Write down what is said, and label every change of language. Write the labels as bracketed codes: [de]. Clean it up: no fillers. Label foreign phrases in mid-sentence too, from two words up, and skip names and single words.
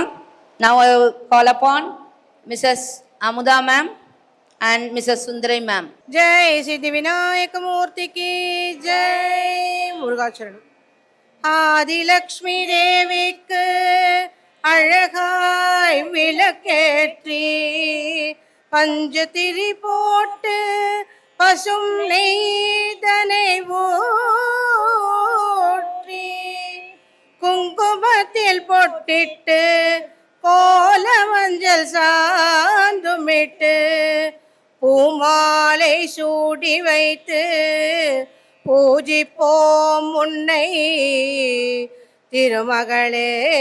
[en] Now I will call upon Mrs. Amuda ma'am and Mrs. Sundarai ma'am. [hi] जय सिद्धि विनायक मूर्ति की जय. [ta] முருகசரணம். ஆதி லக்ஷ்மி தேவிக்கு அழகாய் விளக்கேற்றி பஞ்சதிரி போட்டு பசும் நெய்தனை ஊற்றி குங்குமத்தில் பொட்டிட்டு கோல மஞ்சள் சாந்துமிட்டு பூமாலை சூடி வைத்து பூஜிப்போம் உன்னை திருமகளே.